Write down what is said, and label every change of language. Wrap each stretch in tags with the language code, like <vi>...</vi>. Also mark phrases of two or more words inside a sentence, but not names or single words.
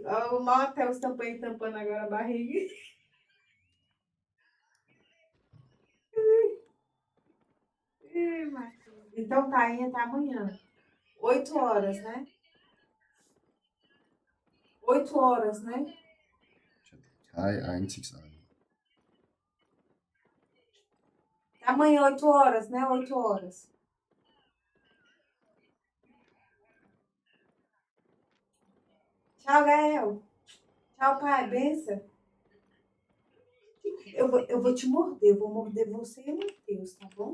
<pt>O Matheus tampando agora a barriga. Então tá, aí até amanhã. 8 horas, né? 8 horas, né?</pt> <de>Ich hatte kein einziges Ei.</de> <pt>Amanhã, 8 horas, né? 8 horas. Tchau, Gael. Tchau, pai. Benção. Eu vou te morder. Eu vou morder você e o Matheus, tá bom?</pt>